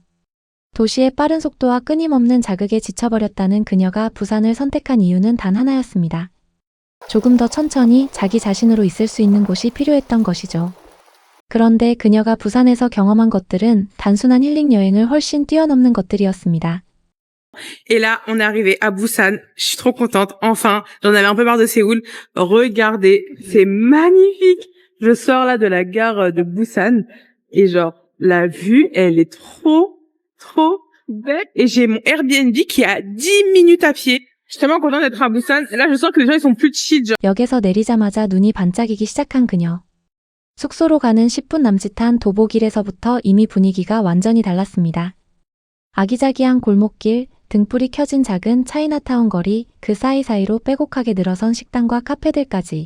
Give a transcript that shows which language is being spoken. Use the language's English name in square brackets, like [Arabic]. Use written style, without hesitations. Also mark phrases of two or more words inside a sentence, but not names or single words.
[Korean] 도시의 빠른 속도와 끊임없는 자극에 지쳐버렸다는 그녀가 부산을 선택한 이유는 단 하나였습니다. 조금 더 천천히 자기 자신으로 있을 수 있는 곳이 필요했던 것이죠. 그런데 그녀가 부산에서 경험한 것들은 단순한 힐링 여행을 훨씬 뛰어넘는 것들이었습니다. [French] Et là, on est arrivé à Busan. Je suis trop contente. Enfin, j'en avais un peu marre de Séoul. Regardez, c'est magnifique. Je sors là de la gare de Busan et genre, la vue, elle est trop belle. Et j'ai mon Airbnb qui est à 10 minutes à pied. Je suis tellement contente d'être à Busan. Et là, je sens que les gens, ils sont plus chill. Genre. [Korean] 역에서 내리자마자 눈이 반짝이기 시작한 그녀. 숙소로 가는 10분 남짓한 도보길에서부터 이미 분위기가 완전히 달랐습니다. 아기자기한 골목길, 등불이 켜진 작은 차이나타운 거리, 그 사이사이로 빼곡하게 늘어선 식당과 카페들까지.